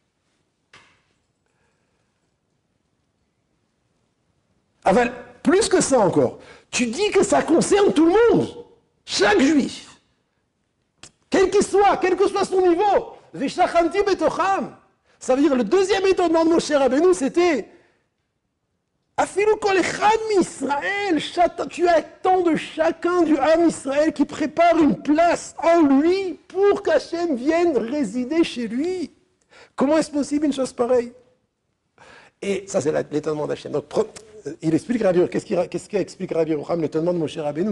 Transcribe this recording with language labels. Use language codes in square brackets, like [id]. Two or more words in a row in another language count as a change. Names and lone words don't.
[fr] Enfin, plus que ça encore, tu dis que ça concerne tout le monde, chaque juif, quel qu'il soit, quel que soit son niveau. [he] ושכנתי בתוכם. [fr] Ça veut dire le deuxième étonnement de Moshe Rabbeinu, c'était [he] אפילו כל אחד מישראל, [fr] tu attends de chacun du Ham Israël qui prépare une place en lui pour qu'Hachem vienne résider chez lui. Comment est-ce possible une chose pareille? Et ça, c'est l'étonnement d'Hachem. Donc, il explique Rabbi, qu'est-ce qu'explique Rabbi Yerucham, l'étonnement de Moshe Rabbeinu?